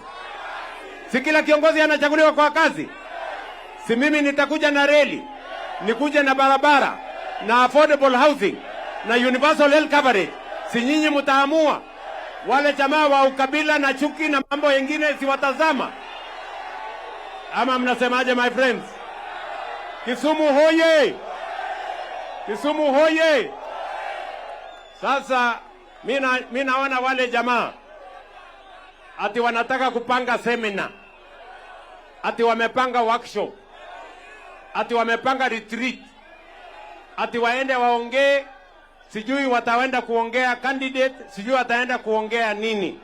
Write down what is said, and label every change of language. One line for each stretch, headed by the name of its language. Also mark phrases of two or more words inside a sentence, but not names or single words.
Swahili: Si kila kiongozi anachaguliwa kwa kazi? Si mimi nitakuja na reli, nikuje na barabara, na
English: affordable housing,
Swahili: na
English: universal health coverage?
Swahili: Si nyinyi mtaamua? Wale jamaa wa ukabila na chuki na mambo mengine si watazama? Ama mnasemaje
English: my friends?
Swahili: Kisumu hoye! Kisumu hoye! Sasa mimi naona wale jamaa ati wanataka kupanga seminar, ati wamepanga workshop, ati wamepanga retreat, ati waende waongee, sijui wataenda kuongea candidate, sijui wataenda kuongea nini.